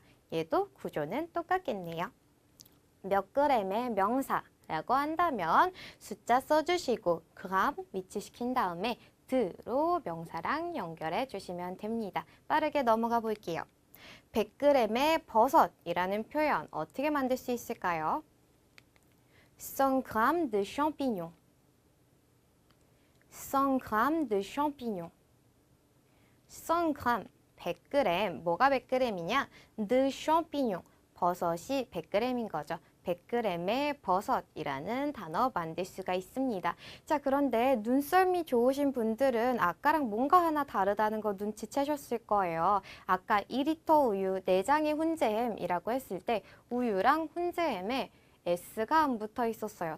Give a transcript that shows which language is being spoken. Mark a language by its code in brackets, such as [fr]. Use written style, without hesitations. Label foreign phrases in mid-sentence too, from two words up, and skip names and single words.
[ko] 얘도 구조는 똑같겠네요. 몇 그램의 명사라고 한다면 숫자 써주시고 그람 위치시킨 다음에 드로 명사랑 연결해 주시면 됩니다. 빠르게 넘어가 볼게요. 100g의 버섯이라는 표현 어떻게 만들 수 있을까요? [fr] 100g de champignon. 100g de champignon. [ko] 100g, 100g, 뭐가 100g이냐? [fr] de champignon, [ko] 버섯이 100g인 거죠. 100g의 버섯이라는 단어 만들 수가 있습니다. 자, 그런데 눈썰미 좋으신 분들은 아까랑 뭔가 하나 다르다는 거 눈치채셨을 거예요. 아까 2리터 우유 4장의 훈제햄이라고 했을 때 우유랑 훈제햄에 S가 안 붙어 있었어요.